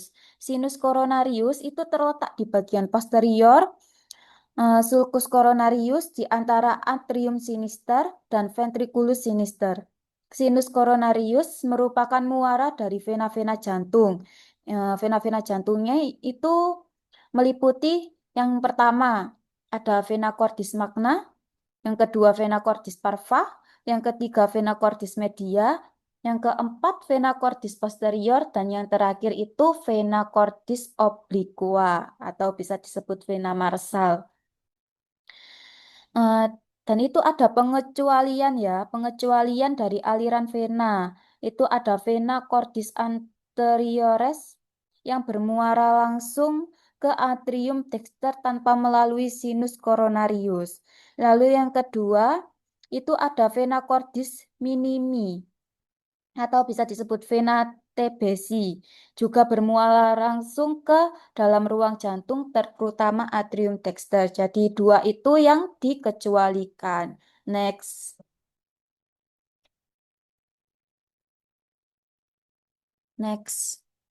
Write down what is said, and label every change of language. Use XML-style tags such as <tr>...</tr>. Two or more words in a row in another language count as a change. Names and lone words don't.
<id>Sinus coronarius itu terletak di bagian posterior sulcus coronarius di antara atrium sinister dan ventriculus sinister. Sinus coronarius merupakan muara dari vena-vena jantung. Vena-vena jantungnya itu meliputi yang pertama ada vena cordis magna, yang kedua vena cordis parva, yang ketiga vena cordis media, yang keempat vena cordis posterior, dan yang terakhir itu vena cordis obliqua atau bisa disebut vena marsal. Eh, dan itu ada pengecualian ya, pengecualian dari aliran vena. Itu ada vena cordis anteriores yang bermuara langsung ke atrium dexter tanpa melalui sinus coronarius. Lalu yang kedua, itu ada vena cordis minimi atau bisa disebut vena TBC, juga bermuara langsung ke dalam ruang jantung terutama atrium dexter. Jadi dua itu yang dikecualikan.</id> <en>Next. Next.</en>